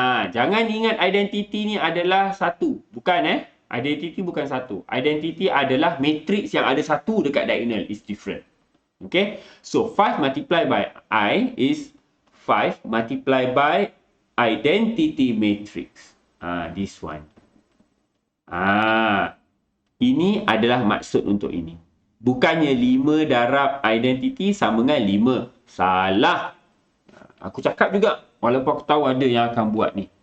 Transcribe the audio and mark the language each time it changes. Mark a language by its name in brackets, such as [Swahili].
[Malay] Jangan ingat identity ni adalah satu. Bukan Identity bukan satu. Identity adalah matrix yang ada satu dekat diagonal. [English] Is different. Okay. So, 5 multiplied by I is 5 multiplied by identity matrix. This one. [Malay] Ini adalah maksud untuk ini. Bukannya 5 darab identity sama dengan 5. Salah. Aku cakap juga. Walaupun aku tahu ada yang akan buat ni.